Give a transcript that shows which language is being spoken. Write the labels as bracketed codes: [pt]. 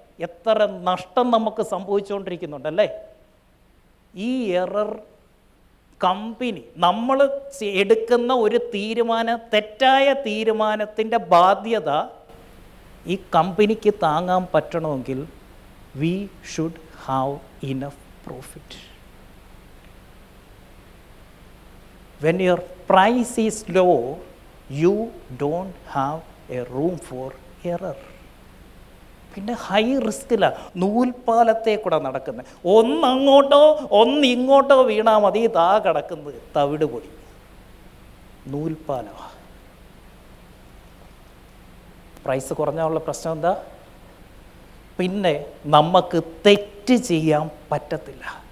[ml] എത്ര നഷ്ടം നമുക്ക് സംഭവിച്ചുകൊണ്ടിരിക്കുന്നുണ്ടല്ലേ? ഈ എറർ കമ്പനി, നമ്മൾ എടുക്കുന്ന ഒരു തെറ്റായ തീരുമാനത്തിൻ്റെ ബാധ്യത ഈ കമ്പനിക്ക് താങ്ങാൻ പറ്റണമെങ്കിൽ [en] We should have enough profit. When your price is low, you don't have a room for error. [ml] പിന്നെ ഹൈ റിസ്കിലാണ് നൂൽപ്പാലത്തെ കൂടെ നടക്കുന്നത്. ഒന്നങ്ങോട്ടോ ഒന്നിങ്ങോട്ടോ വീണാൽ മതി, ഇതാ കിടക്കുന്നത് തവിട് പൊടി. നൂൽപ്പാലമാണ്. പ്രൈസ് കുറഞ്ഞുള്ള പ്രശ്നം എന്താ? പിന്നെ നമുക്ക് തെറ്റ് ചെയ്യാൻ പറ്റത്തില്ല.